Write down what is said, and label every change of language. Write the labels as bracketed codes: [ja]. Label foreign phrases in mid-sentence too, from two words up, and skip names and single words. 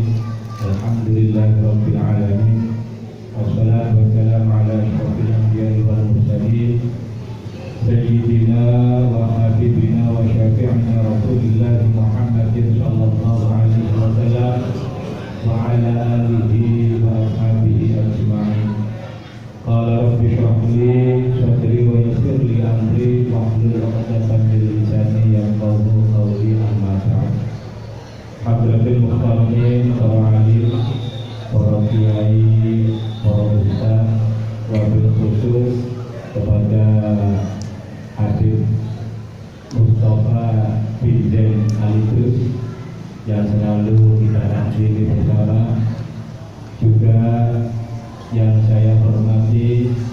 [ar] الحمد لله رب العالمين. والصلاة والسلام على أشرف الأنبياء والمرسلين سيدنا وحبيبنا وشفيعنا رسول الله محمد صلى الله عليه وسلم وعلى آله وأصحابه أجمعين. قال رب اشرح لي صدري ويسر لي أمري واحلل عقدة من لساني يفقهوا قولي. أما بعد. حضرات المحترمين, [id] para alim, para kiai, para ustaz, [ar] وبالخصوص [id] kepada Habib Mustafa bin Zain Alitus yang selalu kita hadiri bersama, juga yang saya hormati